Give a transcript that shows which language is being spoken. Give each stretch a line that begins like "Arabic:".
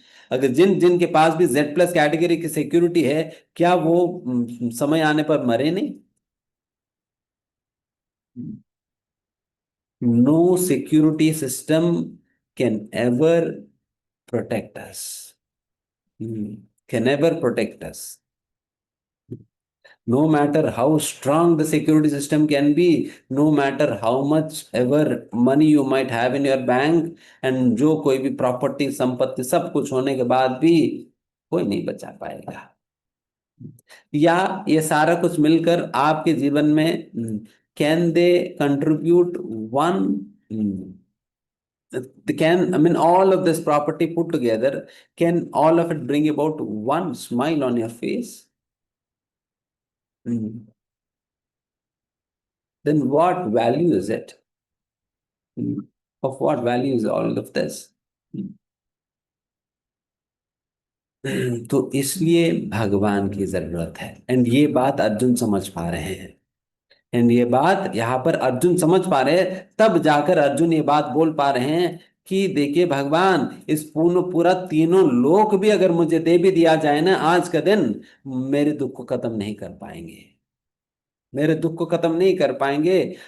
Hindi: अगर जिन जिन के पास भी जेड प्लस कैटेगरी की सिक्योरिटी है, क्या वो समय आने पर मरे नहीं?
English: No security system can ever protect us. Can never protect us. No matter how strong the security system can be, no matter how much ever money you might have in your bank, and
Hindi: जो कोई भी property संपत्ति सब कुछ होने के बाद भी कोई नहीं बचा पाएगा। या ये सारा कुछ मिलकर आपके जीवन में
English: Can they contribute one, can, I mean, all of this property put together, can all of it bring about one smile on your face? Mm. Then what value is it? Mm. Of what value is all of this?
Hindi: तो इसलिए भगवान की जरूरत है, and ये बात अर्जुन समझ पा रहे हैं। एंड ये बात यहाँ पर अर्जुन समझ पा रहे हैं, तब जाकर अर्जुन ये बात बोल पा रहे हैं कि देखिए भगवान, इस पूरा तीनों लोक भी अगर मुझे दे भी दिया जाए ना आज का दिन, मेरे दुख को खत्म नहीं कर पाएंगे, मेरे दुख को खत्म नहीं कर पाएंगे।